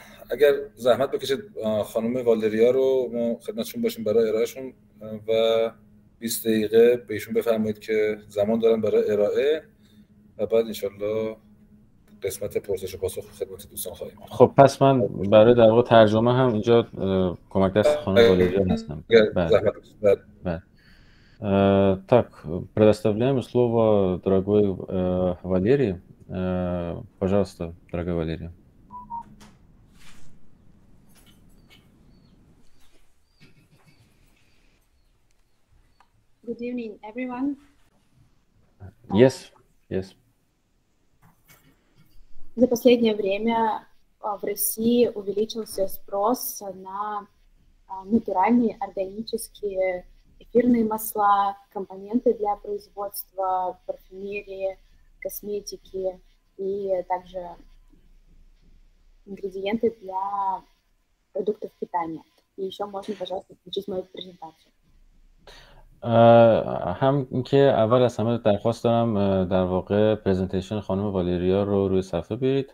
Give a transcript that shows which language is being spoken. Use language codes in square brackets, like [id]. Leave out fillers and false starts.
[fa] اگر زحمت بکشید خانم والریا رو ما خدمتشون باشیم برای ارائهشون و 20 دقیقه به ایشون بفرمایید که زمان دارن برای ارائه و بعد انشالله قسمت پرسش و پاسخ خدمت دوستان خواهیم. خب پس من برای در واقع ترجمه هم اینجا کمک دست خانم والریا هستم. بله. [ru] Так, предоставляем слово дорогой Валерии. Пожалуйста, дорогая Валерия. [en] Good evening, everyone. Yes, yes. [ru] За последнее время в России увеличился спрос на натуральные органические эфирные масла, компоненты для производства парфюмерии, косметики и также ингредиенты для продуктов питания. И еще можно, пожалуйста, включить мою презентацию. [fa] هم که اول از همه درخواست دارم در واقع پرزنتیشن خانم والریا رو روی صفحه بیارید.